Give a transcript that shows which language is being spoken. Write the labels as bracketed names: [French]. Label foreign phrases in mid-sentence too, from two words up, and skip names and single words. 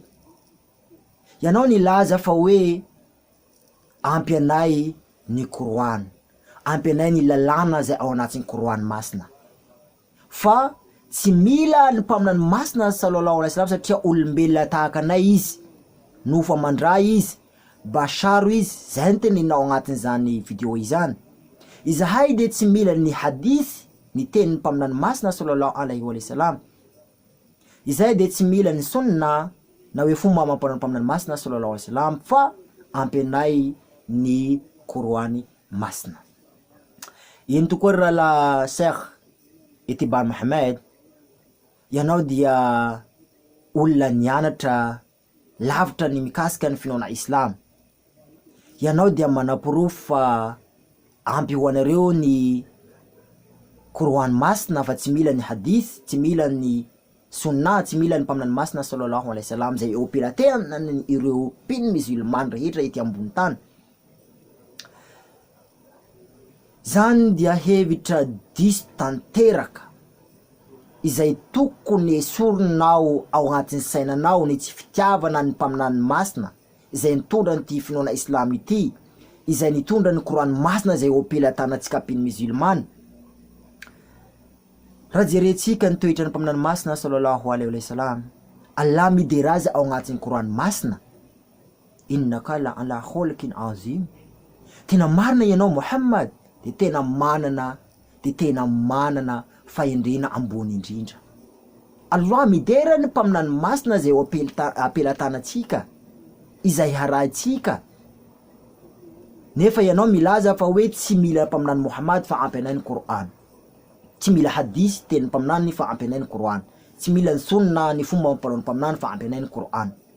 [Malagasy] Yanao nilaza fa hoe ampy anay ny Qur'an, ampy anay ny lalàna izay ao anatin'ny Qur'an masina. Fa tsy mila ny mpaminany masina [Arabic] صلى الله عليه وسلم [Malagasy] satria olombelona tahaka anay izy, nofa mandray izy, basharo izy, zay ny teninao agnatin'izany video izany. Izahay dia tsy mila ny hadith, ny tenin'ny mpaminany masina [Arabic] صلى الله عليه وسلم. [Malagasy] Izahay dia tsy mila ny sunna na hoe fomba amampanao ny mpaminany masina [Arabic] صلى الله عليه وسلم, [Malagasy] fa ampy anay ny Qur'ani masina. Ino tokoa raha la Sheikh Itibar Mohamed, yanao dia olona nianatra lavitra ny mikasika ny finoana Islam. Yanao dia manapirofo fa ampy ho anareo ny Qur'an masina fa tsy mila ny hadith, tsy mila ny sunna, tsy mila ny mpaminany masina [Arabic] صلى الله عليه وسلم [Malagasy] zay operatena ny ireo mpino musulman rehetra ety ambony tany. Zany dia hevitra diso tanteraka izay tokony esorinao ao anatin'ny sainanao ny tsy fitiavana ny mpaminany masina izay nitondra ny finoana Islam ity, izay nitondra ny Qur'an masina izay opelatanatsika mpino musulman. Raha jerentsika ny toetra ny mpaminany masina [Arabic] صلى الله عليه وسلم, [Malagasy] Allah mideraza ao anatin'ny Qur'an masina, [Arabic] إنك لعلى خلق عظيم. [Malagasy] Tena marina ianao Muhammad, de tena manana fahendrena ambony indrindra. Allah midera ny mpaminany masina izay apelatanantsika, izay harahantsika. Nefa ianao milaza fa hoe tsy mila mpaminany Muhammad fa ampy anay ny Qur'an, tsy mila hadith teny mpaminany fa ampy anay ny Qur'an, tsy mila ny sunna ny fomba amampanao ny mpaminany fa ampy anay ny Qur'an.